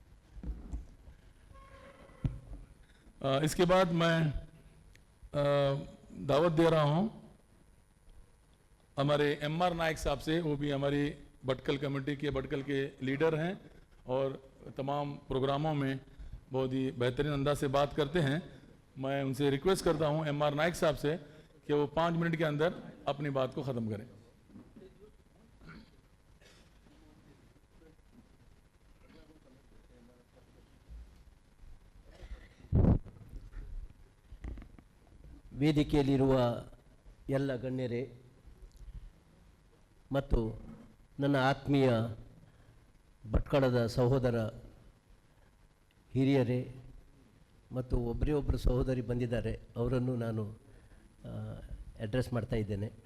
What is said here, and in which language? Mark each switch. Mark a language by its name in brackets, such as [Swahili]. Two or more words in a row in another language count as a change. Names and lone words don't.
[Hindi] इसके बाद मैं दावत दे रहा हूँ हमारे MR नायक साहब से। वो भी हमारी भटकल कमेटी के, भटकल के लीडर हैं और तमाम प्रोग्रामों में बहुत ही बेहतरीन अंदाज से बात करते हैं। मैं उनसे रिक्वेस्ट करता हूँ MR नायक साहब से कि वो 5 मिनट के अंदर अपनी बात को ख़त्म करें। [Kannada] ವೇದಿಕೆಯಲ್ಲಿರುವ ಎಲ್ಲ ಗಣ್ಯರೇ ಮತ್ತು ನನ್ನ ಆತ್ಮೀಯ ಭಟ್ಕಳದ ಸಹೋದರ ಹಿರಿಯರೇ ಮತ್ತು ಒಬ್ಬರೇ ಸಹೋದರಿ ಬಂದಿದ್ದಾರೆ, ಅವರನ್ನು ನಾನು ಅಡ್ರೆಸ್ ಮಾಡ್ತಾ ಇದ್ದೇನೆ.